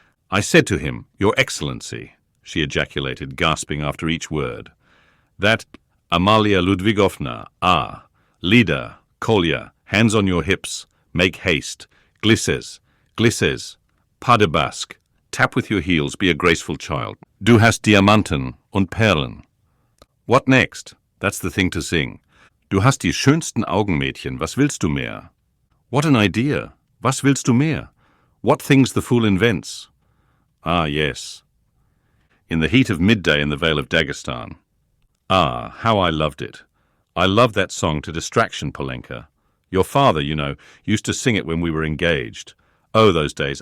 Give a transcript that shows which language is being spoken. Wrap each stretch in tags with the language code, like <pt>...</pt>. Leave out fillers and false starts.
<en>"I said to him, 'Your Excellency,'" she ejaculated, gasping after each word, "that Amalia Ludwigovna, Lida, Kolya, hands on your hips, make haste, glisses, glisses, pas de basque, tap with your heels, be a graceful child.</en> <de>Du hast Diamanten und Perlen."</de> <en>What next? That's the thing to sing.</en> <de>"Du hast die schönsten Augen, Mädchen, was willst du mehr?"</de> <en>What an idea!</en> <de>Was willst du mehr?</de> <en>What things the fool invents. Ah, yes. In the heat of midday in the Vale of Dagestan. Ah, how I loved it. I loved that song to distraction, Polenka. Your father, you know, used to sing it when we were engaged. Oh, those days.</en>